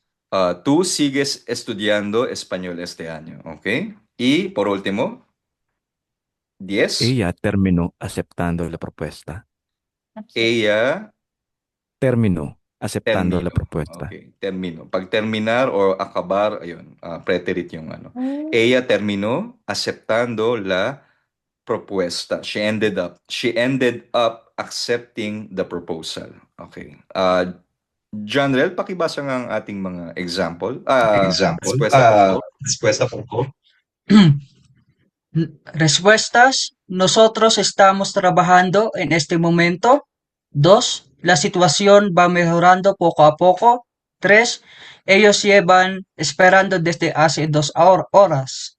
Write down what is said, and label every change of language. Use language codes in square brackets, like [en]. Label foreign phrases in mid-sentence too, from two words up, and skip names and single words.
[es] Tú sigues estudiando español este año. Ok. Y por último, 10. Ella terminó aceptando la propuesta. Ella Terminó aceptando la terminó. propuesta. Okay, terminó. Pag terminar o acabar, [tl] ayun, preterit yung ano. Mm. [es] Ella terminó aceptando la propuesta. [en] She ended up accepting the proposal. Okay. [tl] Janrel, pakibasa nga ang ating mga example. [en] example. [es] Respuesta por favor. Respuesta por favor. Respuestas. Nosotros estamos trabajando en este momento. 2. La situación va mejorando poco a poco. 3. Ellos llevan esperando desde hace 2 horas.